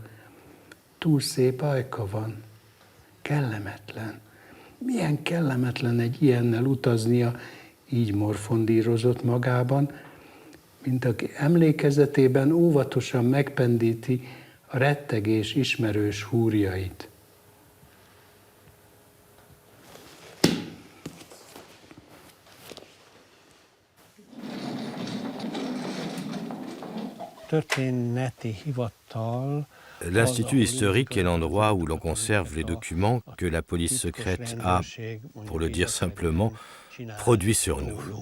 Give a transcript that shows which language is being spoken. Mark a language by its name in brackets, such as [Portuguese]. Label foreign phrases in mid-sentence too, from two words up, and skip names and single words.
[Hungarian] Túl szép ajka van. Kellemetlen. Milyen kellemetlen egy ilyennel utaznia, így morfondírozott magában, mint aki emlékezetében óvatosan megpendíti a rettegés ismerős húrjait. [French] L'Institut historique est l'endroit où l'on conserve les documents que la police secrète a, pour le dire simplement, produits sur nous.